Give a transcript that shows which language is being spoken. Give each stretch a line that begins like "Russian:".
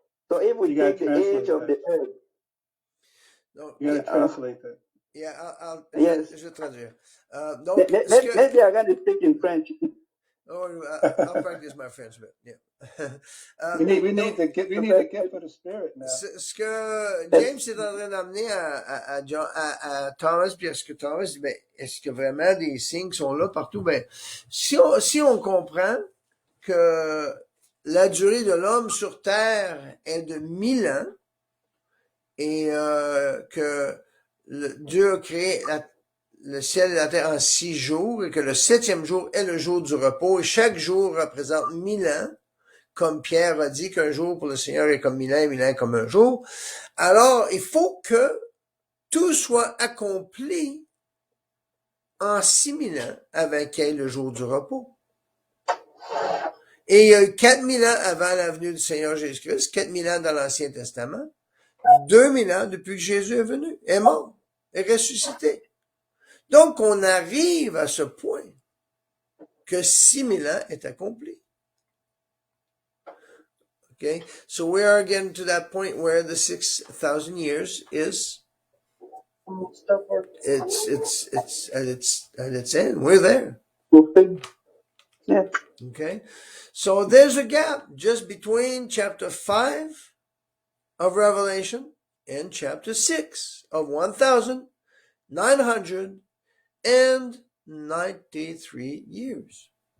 English: So if we take the age of the earth, you gotta translate that. Yeah, yes.
French: je vais traduire.
English: Maybe I'm going to speak in French. I'll practice my French, but yeah. We need the gift of the Spirit now.
French: Ce que James est en train d'amener à Thomas, puis est-ce que Thomas dit, est-ce que vraiment des signes sont là partout? Si on comprend que la durée de l'homme sur Terre est de 1000 ans et que Dieu a créé le ciel et la terre en 6 jours et que le 7e jour est le jour du repos et chaque jour représente 1000 ans, comme Pierre a dit qu'un jour pour le Seigneur est comme 1000 ans et 1000 ans comme un jour. Alors, il faut que tout soit accompli en 6000 ans avant qu'il y ait le jour du repos. Et il y a eu 4000 ans avant la venue du Seigneur Jésus-Christ, 4000 ans dans l'Ancien Testament, 2000 ans depuis que Jésus est venu, est mort, est ressuscité. Donc, on arrive à ce point que 6000 ans est accompli.
English: Okay, so we are getting to that point where the 6,000 years is it's at its end. We're there. Yeah. Okay, so there's a gap just between chapter 5 of Revelation and chapter 6 of 1,993 years.